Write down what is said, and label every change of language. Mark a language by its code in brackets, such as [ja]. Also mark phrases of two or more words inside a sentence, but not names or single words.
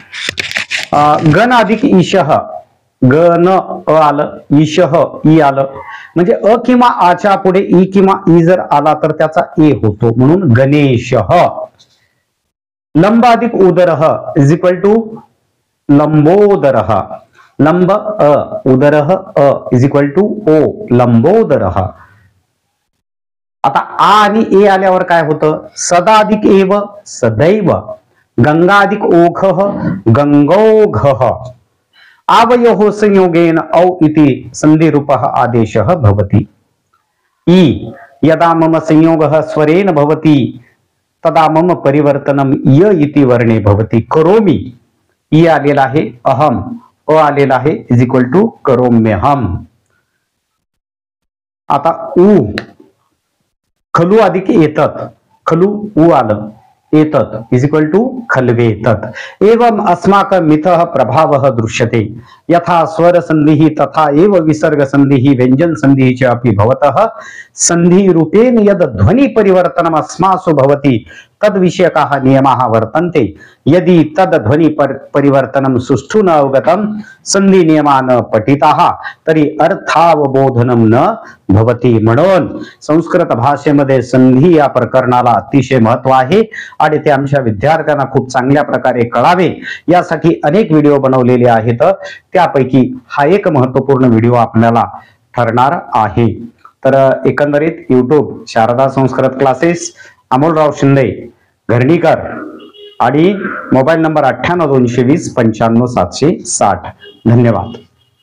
[mr] गण अधिक ईशः, गण अ आलं, ईशः ई आलं, म्हणजे अ किंवा आच्या पुढे ई किंवा ई जर आला तर त्याचा ए होतो म्हणून गणेशः। लंब अधिक उदरः [en] is equal to [mr] लंबोदरः। लंब अ, उदरः अ [en] is equal to [mr] ओ लंबोदरः। आता आ आणि ए आल्यावर काय होतं? सदा अधिक एव सदैव, गंगा अधिक ओघः गंगोघः। [sa] आवयोः संयोगेन औ इति संधिरूपः आदेशः भवति। ई यदा मम संयोगः स्वरेण भवति तदा मम परिवर्तनम य इति वर्णे भवति। करोमि, [mr] ई आलेला आहे, अहम, अ आलेला आहे [en] is equal to [mr] करोम्यहम। आता उ खलु अधिक एतत्, खलु उ आलं, एतत् [en] is equal to [mr] खल्वेतत्। [sa] एवं अस्माकं मिथः प्रभावः दृश्यते। यथा स्वर संधिः तथा एव विसर्ग संधिः व्यंजन संधिः च अपि भवतः संधि रूपेण यद ध्वनि परिवर्तनम् अस्मासु भवति तद्विषयकाः नियमाः वर्तन्ते यदि तद्ध्वनि परिवर्तनं सुष्ठु न अवगतं संधी नियमान पठिताः तरी अर्थावबोधनं न भवति। [mr] म्हणून संस्कृत भाषेमध्ये संधी या प्रकरणाला अतिशय महत्व आहे आणि ते आमच्या विद्यार्थ्यांना खूप चांगल्या प्रकारे कळावे यासाठी अनेक व्हिडिओ बनवलेले आहेत। त्यापैकी हा एक महत्वपूर्ण व्हिडिओ आपल्याला ठरणार आहे। तर एकंदरीत YouTube शारदा संस्कृत क्लासेस, अमोलराव शिंदे घरणीकर आणि मोबाईल नंबर 98 220 95 760। धन्यवाद।